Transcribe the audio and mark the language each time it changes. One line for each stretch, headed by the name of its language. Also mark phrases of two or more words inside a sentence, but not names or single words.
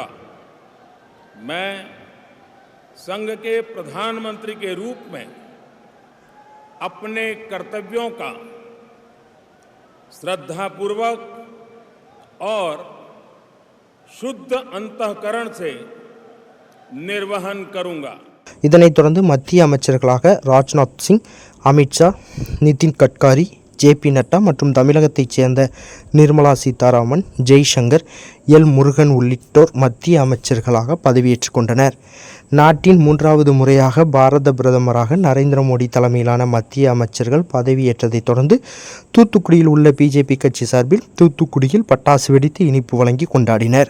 Hindi: मैं संघ के प्रधानमंत्री के रूप में अपने कर्तव्यों का श्रद्धापूर्वक और शुद्ध अंतःकरण से निर्वहन करूंगा.
Tamil: இதனைத் தொடர்ந்து மத்திய அமைச்சர்களாக ராஜ்நாத் சிங், அமித்ஷா, நிதின் கட்காரி, ஜே.பி. நட்டா மற்றும் தமிழகத்தைச் சேர்ந்த நிர்மலா சீதாராமன், ஜெய்சங்கர், எல். முருகன் உள்ளிட்டோர் மத்திய அமைச்சர்களாக பதவியேற்றுக் கொண்டனர். நாட்டின் 3வது முறையாக பாரத பிரதமராக நரேந்திர மோடி தலைமையிலான மத்திய அமைச்சர்கள் பதவியேற்றதைத் தொடர்ந்து தூத்துக்குடியில் உள்ள பிஜேபி கட்சி சார்பில் தூத்துக்குடியில் பட்டாசு வெடித்து இனிப்பு வழங்கி கொண்டாடினர்.